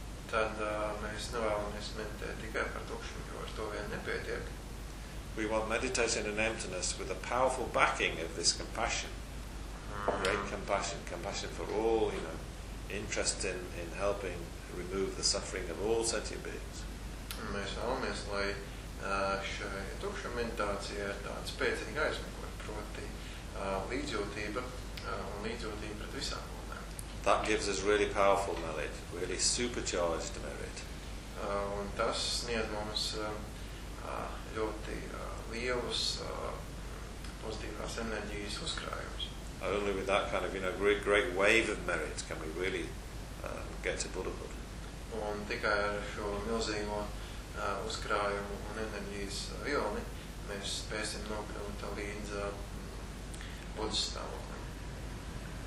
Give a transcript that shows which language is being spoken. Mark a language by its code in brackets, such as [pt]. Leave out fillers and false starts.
[lv] Tad mēs nevēlamies meditēt tikai par tukšumu, jo ar to vien nepietiek. [en] We want meditation on emptiness with a powerful backing of this compassion. Great compassion, compassion for all, you know, interest in helping remove the suffering of all sentient beings. [lv] Mēs vēlamies, lai šai tukšuma meditācija ir tāda spēcīga aizmugure, proti līdzjūtība un līdzjūtība pret visām. [en] That gives us really powerful merit, really supercharged merit. [lv] Un tas sniedz mums ļoti lielus pozitīvās enerģijas uzkrājumus. [en] Only with that kind of, you know, great wave of merit can we really get to Buddhahood. [lv] Un tikai ar šo milzīgo uzkrājumu un enerģijas vilni mēs spēsim nokļūt līdz Buddhas stāvoklim.